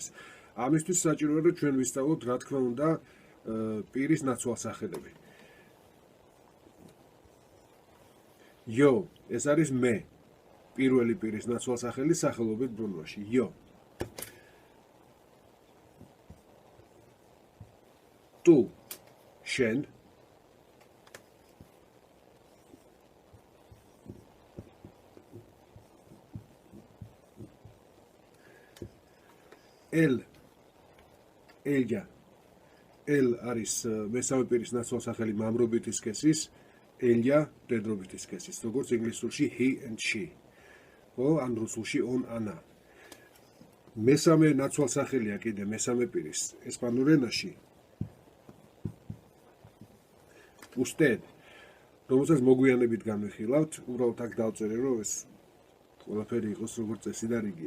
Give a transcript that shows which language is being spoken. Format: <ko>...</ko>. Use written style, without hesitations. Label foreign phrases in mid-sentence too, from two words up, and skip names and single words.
<ka>ამისთვის საჭიროა რომ ჩვენ ვისწავლოთ რა თქმა უნდა პირის ნაცვალსახელები. იო, ეს არის მე. პირველი პირის ნაცვალსახელი სახელობით ბრუნვაში. იო. თუ შენ</ka> <es>El, ella, el</es> <ka>არის მესამე პირის ნაცვალსახელი მამრობითი სქესის, ella მდედრობითი სქესის, როგორც ინგლისურში</ka> <en>he and she.</en> <ka>ხო, ან რუსულში</ka> <ru>он, она.</ru> <ka>მესამე ნაცვალსახელია კიდე მესამე პირის ესპანურ ენაში usted, რომელსაც მოგვიანებით განვიხილავთ, უბრალოდ აქ დავწერე, რომ ეს ყველაფერი იყოს როგორც წესი და რიგია.</ka>